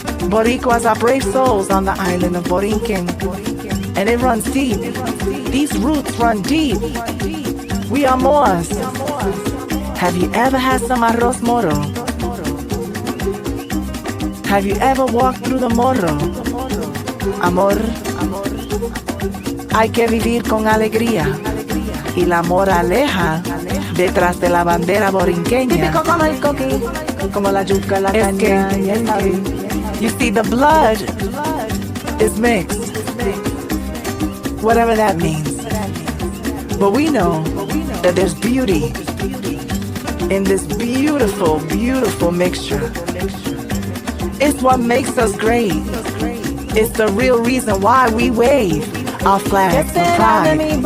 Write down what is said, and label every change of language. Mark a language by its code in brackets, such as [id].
[en] Boricuas are brave souls on the island of Borinquen. And it runs deep. These roots run deep. We are Moors. Have you ever had some arroz moro? Have you ever walked through the morro? [es] Amor, hay que vivir con alegría. Y la moraleja detrás de la bandera borinqueña. Típico como el coqui, como la yuca, la caña y el maíz. [en] You see, the blood is mixed, whatever that means. But we know that there's beauty in this beautiful, beautiful mixture. It's what makes us great. It's the real reason why we wave our flags with pride.